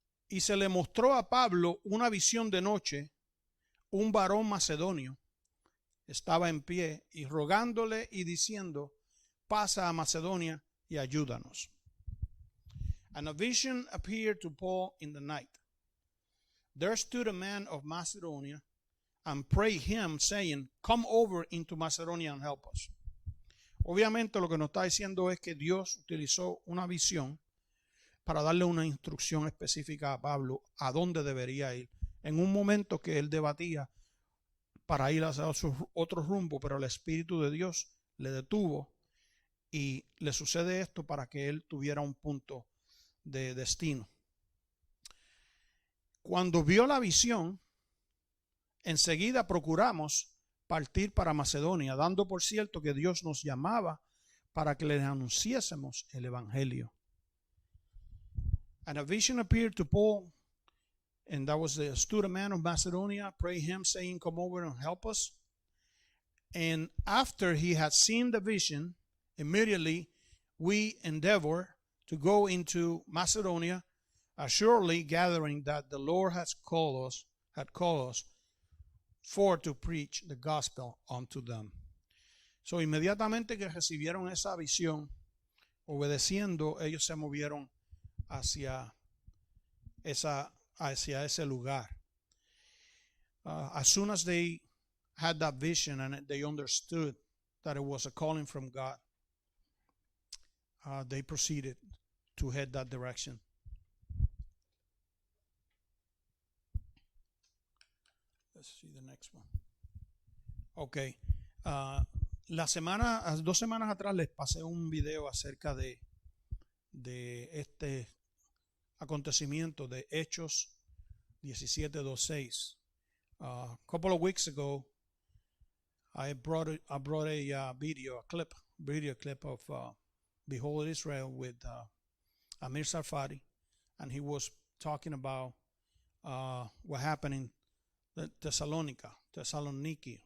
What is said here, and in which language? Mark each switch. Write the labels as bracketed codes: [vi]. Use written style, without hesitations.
[es] Y se le mostró a Pablo una visión de noche. Un varón macedonio estaba en pie y rogándole y diciendo, pasa a Macedonia y ayúdanos. [en] And a vision appeared to Paul in the night. There stood a man of Macedonia and prayed him, saying, come over into Macedonia and help us. [es] Obviamente lo que nos está diciendo es que Dios utilizó una visión para darle una instrucción específica a Pablo a dónde debería ir. En un momento que él debatía para ir hacia otro rumbo, pero el Espíritu de Dios le detuvo y le sucede esto para que él tuviera un punto de destino. Cuando vio la visión, enseguida procuramos partir para Macedonia, dando por cierto que Dios nos llamaba para que les anunciásemos el Evangelio. [en] And a vision appeared to Paul, and that was stood a man of Macedonia, prayed him, saying, come over and help us. And after he had seen the vision, immediately we endeavor to go into Macedonia, assuredly gathering that the Lord had called us for to preach the gospel unto them. [es] So inmediatamente que recibieron esa visión, obedeciendo, ellos se movieron hacia ese lugar. [en] As soon as they had that vision and they understood that it was a calling from God, they proceeded to head that direction. Let's see the next one. Okay. [es] 2 semanas atrás les pasé un video acerca de este acontecimiento de Hechos 17:26. [en] A couple of weeks ago, I brought a video clip of Behold Israel with Amir Sarfati, and he was talking about what happened in Thessaloniki.